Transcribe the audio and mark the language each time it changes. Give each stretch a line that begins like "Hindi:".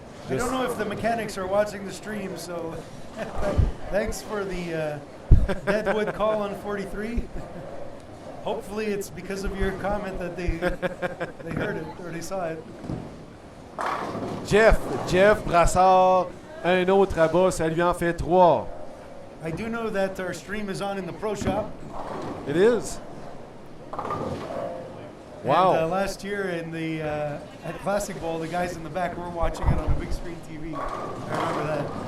English: I don't know if the mechanics are watching the stream, so thanks for the Deadwood call on 43. Hopefully it's because of your comment that they heard it or they saw it.
French: Jeff Brassard, un autre à bas, ça lui en fait 3.
English: I do know that our stream is on in the pro shop. It is. Wow. And last year in the at Classic Bowl, the guys in the back were watching it on a big screen TV. I remember that.